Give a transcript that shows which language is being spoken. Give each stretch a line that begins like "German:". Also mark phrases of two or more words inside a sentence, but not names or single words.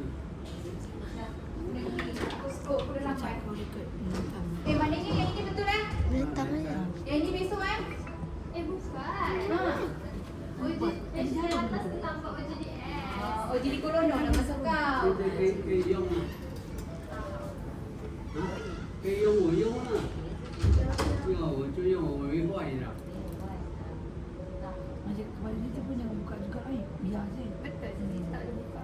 Malay: Skop aku dah sampai. Maknanya yang ini betul kan? Melentang aja. Yang ini besok kan? Bukan. Ha. Atas tu nampak macam ni. Oh, jadi korono nak masuk kau.
Chinese: 可以用吗？啊，可以用我用啊，要我就用，我没坏的。
Malay: Macam kepala dia tu pun jangan buka juga biar je. Betul. Tak ada buka.